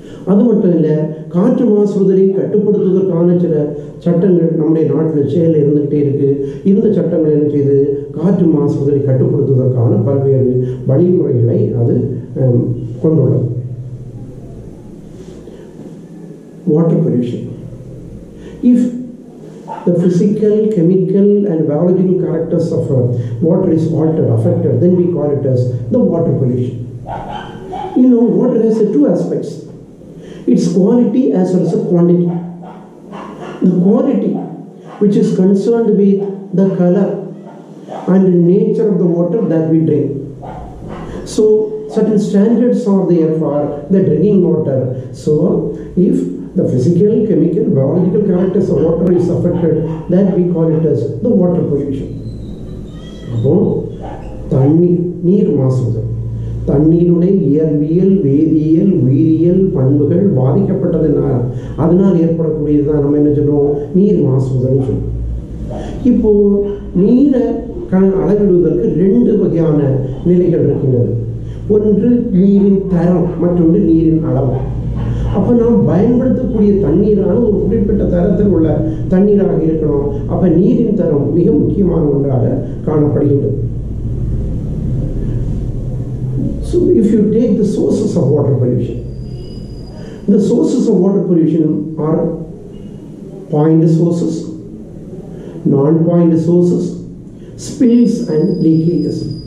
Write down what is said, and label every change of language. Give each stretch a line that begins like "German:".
Tamil: அது மட்டும் இல்லை, காற்று மாசுறுதலை கட்டுப்படுத்துவதற்கான சில சட்டங்கள் நம்முடைய நாட்டில் செயலில் இருந்துகிட்டே இருக்கு. இந்த சட்டங்கள் என்ன செய்து காற்று மாசுறுதலை கட்டுப்படுத்துவதற்கான பல்வேறு வழிமுறைகளை அது கொண்டுள்ளது.
English: Water pollution. If the physical, chemical and biological characters of water is altered, affected, then we call it as the water pollution. You know, water has two aspects. Its quality as well as quantity. The quality, which is concerned with the color and nature of the water that we drink. So certain standards are there for the drinking water. So if the physical, chemical, biological characters of water is affected, then we call it as the water pollution.
Tamil: அப்போ தண்ணீர், நீர் மாசுதல், தண்ணீருடைய இயற்பியல், வேதியியல், உயிரியல் பண்புகள் பாதிக்கப்பட்டதுனால அதனால் ஏற்படக்கூடியதுதான் நம்ம என்ன சொல்லுவோம், நீர் மாசுதல்னு சொல்லுவோம். இப்போ நீரை அளவிடுவதற்கு ரெண்டு வகையான நிலைகள் இருக்கின்றது. ஒன்று நீரின் தரம், மற்றொன்று நீரின் அளவு. அப்போ நாம் பயன்படுத்தக்கூடிய தண்ணீரானது ஒரு குறிப்பிட்ட தரத்தில் உள்ள தண்ணீராக இருக்கணும். அப்போ நீரின் தரம் மிக முக்கியமான ஒன்றாக காணப்படுகின்றது.
English: So if you take the sources of water pollution, the sources of water pollution are point sources, non-point sources, spills and leakages.